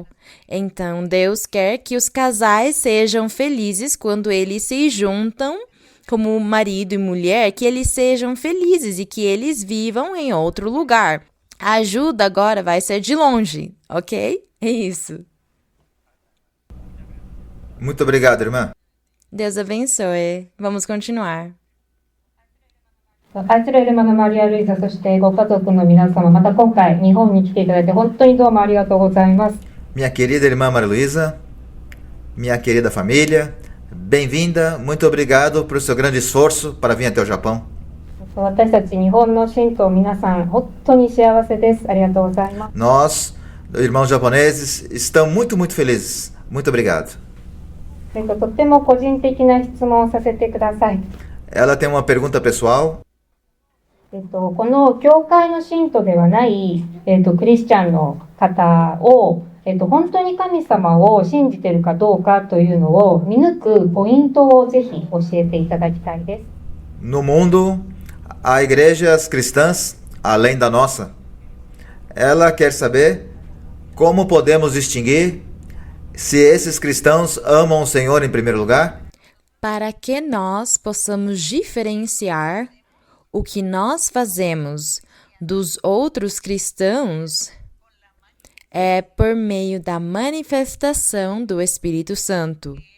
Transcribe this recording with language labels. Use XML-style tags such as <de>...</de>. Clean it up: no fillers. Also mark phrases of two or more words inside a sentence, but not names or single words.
<pt>Então, Deus quer que os casais sejam felizes quando eles se juntam como marido e mulher, que eles sejam felizes e que eles vivam em outro lugar. A ajuda agora vai ser de longe, ok? É isso. Muito obrigado, irmã. Deus abençoe. Vamos continuar.</pt> <ja>愛するエルマのマリア・ルイザ、そしてご家族の皆様、また今回日本に来ていただいて本当にどうもありがとうございます。</ja> <pt>Minha querida irmã Maria Luísa, minha querida família, bem-vinda, muito obrigado por seu grande esforço para vir até o Japão.</pt> <ja>私たち日本の信徒皆さん、本当に幸せです。ありがとうございます。</ja> <pt>Nós, irmãos japoneses, estamos muito felizes. Muito obrigado.</pt> <ja>とっても個人的な質問をさせてください。</ja> <pt>Ela tem uma pergunta pessoal.</pt> <ja>この教会の信徒ではない、クリスチャンの方を、本当に神様を信じているかどうかというのを見抜くポイントをぜひ教えていただきたいです。</ja> <pt>No mundo, há igrejas cristãs, além da nossa. Ela quer saber como podemos distinguir se esses cristãos amam o Senhor em primeiro lugar. Para que nós possamos diferenciar o que nós fazemos dos outros cristãos, é por meio da manifestação do Espírito Santo.</pt>